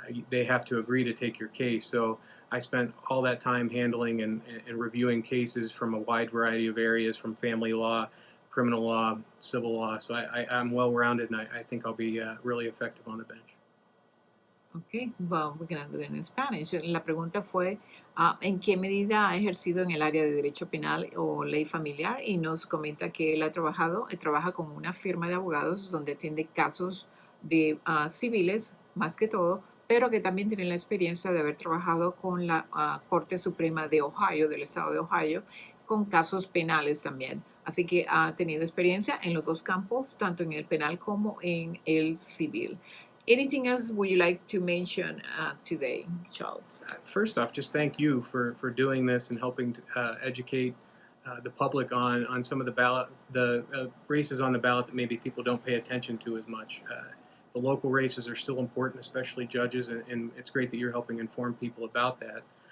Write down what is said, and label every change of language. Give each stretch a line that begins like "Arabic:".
English: They have to agree to take your case. So I spent all that time handling and reviewing cases from a wide variety of areas, from family law, criminal law, civil law. So I'm well-rounded, and I think I'll be really effective on the bench. Okay, well, we're going to do it in Spanish.
Spanish: La pregunta fue, ¿en qué medida ha ejercido en el área de derecho penal o ley familiar? Y nos comenta que él trabaja con una firma de abogados donde atiende casos de civiles, más que todo, pero que también tiene la experiencia de haber trabajado con la Corte Suprema de Ohio, del estado de Ohio, con casos penales también. Así que ha tenido experiencia en los 2 campos, tanto en el penal como en el civil.
English: Anything else would you like to mention today, Charles? First off, just thank you for doing this and helping to educate the public on some of the races on the ballot that maybe people don't pay attention to as much. The local races are still important, especially judges, and it's great that you're helping inform people about that.